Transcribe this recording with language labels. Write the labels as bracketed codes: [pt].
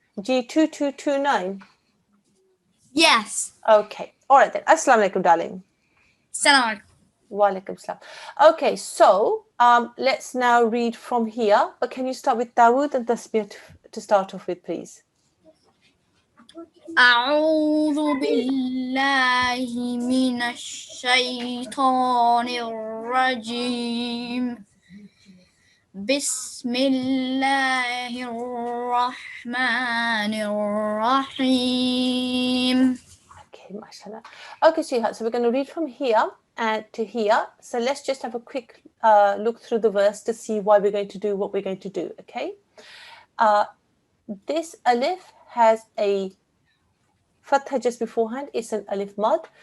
[en] G2229. Yes. Okay. All right then. Assalamu alaikum, darling. Salam. Wa alaikum salam. Okay, so let's now read from here. But can you start with Dawood and Tasbih to start off with, please? [ar] أعوذ بالله من الشيطان الرجيم بسم الله الرحمن الرحيم. [en] Okay, mashallah. Okay, sweetheart, so we're going to read from here and to here. So let's just have a quick look through the verse to see why we're going to do what we're going to do, okay? This alif has a fatha just beforehand. It's an alif mad.